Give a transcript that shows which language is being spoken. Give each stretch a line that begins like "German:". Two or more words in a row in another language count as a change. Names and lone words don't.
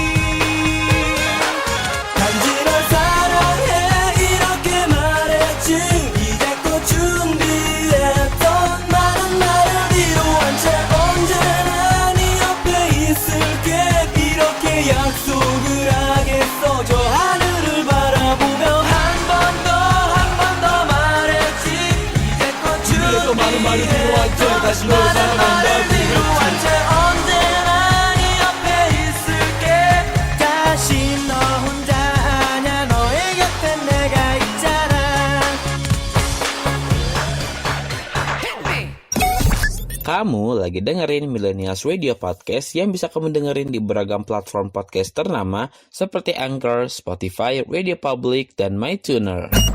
Korean: 단지 널 사랑해 이렇게 말했지 이제껏 준비했던 많은 말을 이루한 채 언제나 네 옆에 있을게 이렇게 약속을 하겠어 저 하늘을 바라보며 한 번 더 말했지 이제껏 그래도 많은 말을 이루한 채 다시 널 많은 사랑한다 말을 이루한 채 언제나 네 옆에 있을게 다시 너 혼자 아냐 너의 곁에 내가 있잖아
Indonesian: Kamu lagi dengerin Millennials Radio Podcast yang bisa kamu dengerin di beragam platform podcast ternama seperti Anchor, Spotify, Radio Public, dan MyTuner.